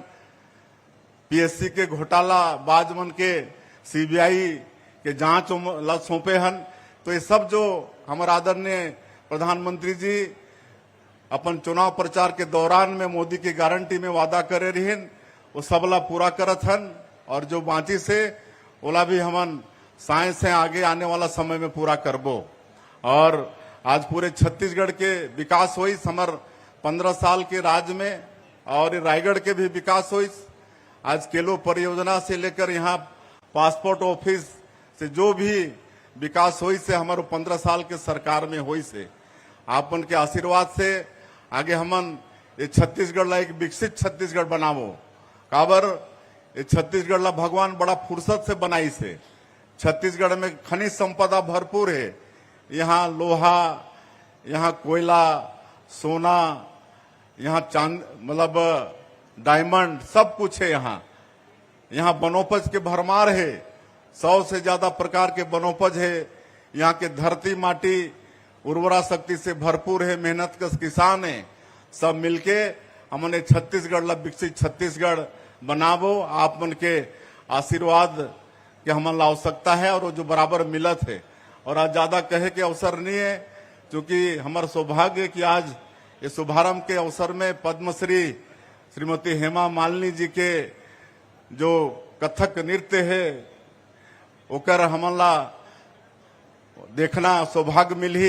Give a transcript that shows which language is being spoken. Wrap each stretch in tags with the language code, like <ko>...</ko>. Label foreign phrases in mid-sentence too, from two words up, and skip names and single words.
<hne>पीएससी के घोटाला बाज मन के सीबीआई के जांच ला सौंपे हन। तो ये सब जो हमारे आदरणीय प्रधानमंत्री जी अपन चुनाव प्रचार के दौरान में मोदी की गारंटी में वादा करे रहिन, वो सबला पूरा करत हन। और जो बाकी से ओला भी हमन साए से आगे आने वाला समय में पूरा करबो। और आज पूरे छत्तीसगढ़ के विकास हुई हमार 15 साल के राज में, और रायगढ़ के भी विकास हुई। आज केलो परियोजना से लेकर यहाँ पासपोर्ट ऑफिस से जो भी विकास हुई से हमारे 15 साल के सरकार में हुई से आपन के आशीर्वाद से आगे हमन ये छत्तीसगढ़ ला एक विकसित छत्तीसगढ़ बनावो। काबर ये छत्तीसगढ़ ला भगवान बड़ा फुर्सत से बनाई से। छत्तीसगढ़ में खनिज संपदा भरपूर है। यहाँ लोहा, यहाँ कोयला, सोना, यहाँ चांद मतलब डायमंड सब कुछ है। यहाँ वनोपज के भरमार है। 100 से ज्यादा प्रकार के वनोपज है। यहाँ के धरती माटी उर्वरा शक्ति से भरपूर है, मेहनत कश किसान है, सब मिलके हमने छत्तीसगढ़ ला विकसित छत्तीसगढ़ बनावो। आप मन के आशीर्वाद के हमन ला आवश्यकता है और वो जो बराबर मिलत है। और आज ज्यादा कहे के अवसर नहीं है, क्योंकि हमारा सौभाग्य है कि आज ये शुभारंभ के अवसर में पद्मश्री श्रीमती हेमा मालिनी जी के जो कथक नृत्य है ओकर हमन ला देखना सौभाग्य मिली।</hne>